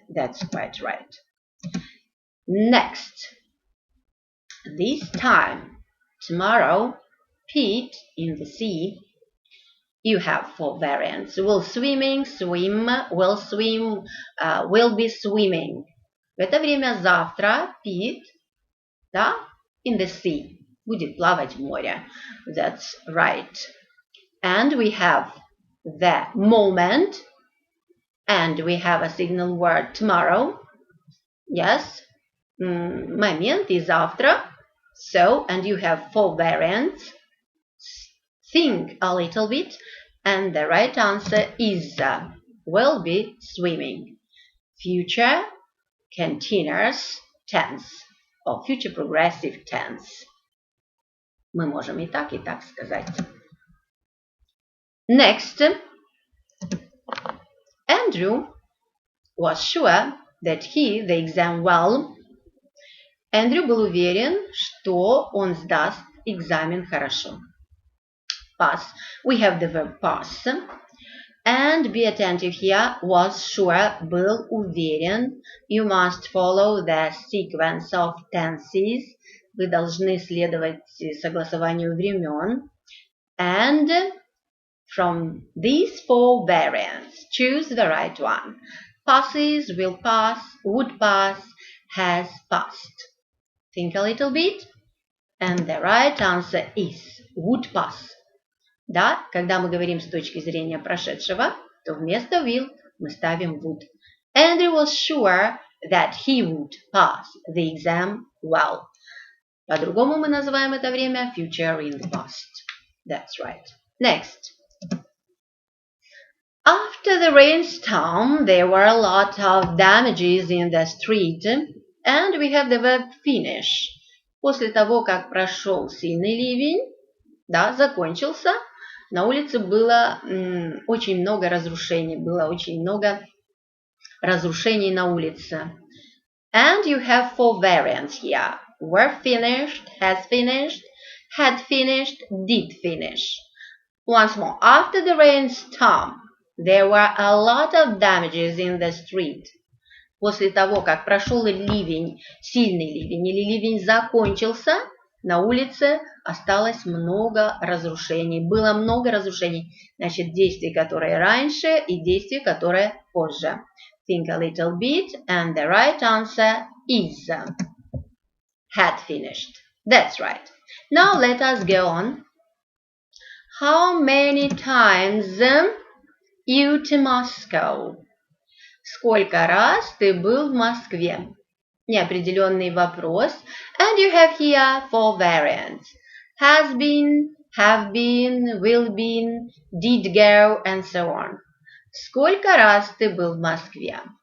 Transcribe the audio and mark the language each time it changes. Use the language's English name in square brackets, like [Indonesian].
[English] That's quite right. Next. This time, tomorrow, Pete in the sea. You have 4 variants. Will swimming, swim, will swim, will be swimming. [Russian] В это время завтра Pete, да, [English] in the sea, [Russian] будет плавать в море. [English] That's right. And we have the moment, and we have a signal word tomorrow. Yes, [Russian] момент и завтра. [English] So, and you have 4 variants. Think a little bit, and the right answer is will be swimming. Future continuous tense or future progressive tense. [Russian] Мы можем и так сказать. [English] Next, Andrew was sure that he the exam well. [Russian] Эндрю был уверен, что он сдаст экзамен хорошо. [English] Pass. We have the verb pass. And be attentive here. Was sure, [Russian] был уверен. [English] You must follow the sequence of tenses. [Russian] Вы должны следовать согласованию времен. [English] And from these 4 variants, choose the right one. Passes, will pass, would pass, has passed. Think a little bit. And the right answer is would pass. [Russian] Да, когда мы говорим с точки зрения прошедшего, то вместо will мы ставим would. [English] Andrew was sure that he would pass the exam well. [Russian] По-другому мы называем это время future in the past. [English] That's right. Next. After the rainstorm, there were a lot of damages in the street, and we have the verb finish. [Russian] После того, как прошел сильный ливень, да, закончился, На улице было очень много разрушений. Было очень много разрушений на улице. And you have 4 variants here. Were finished, has finished, had finished, did finish. Once more. After the rainstorm, there were a lot of damages in the street. После того, как прошел ливень, сильный ливень или ливень закончился, на улице осталось много разрушений. Было много разрушений. Значит, действий, которые раньше, и действий, которые позже. [English] Think a little bit, and the right answer is had finished. That's right. Now let us go on. How many times you to Moscow? [Russian] Сколько раз ты был в Москве? Неопределенный вопрос. [English] And you have here 4 variants. Has been, have been, will been, did go, and so on. [Russian] Сколько раз ты был в Москве?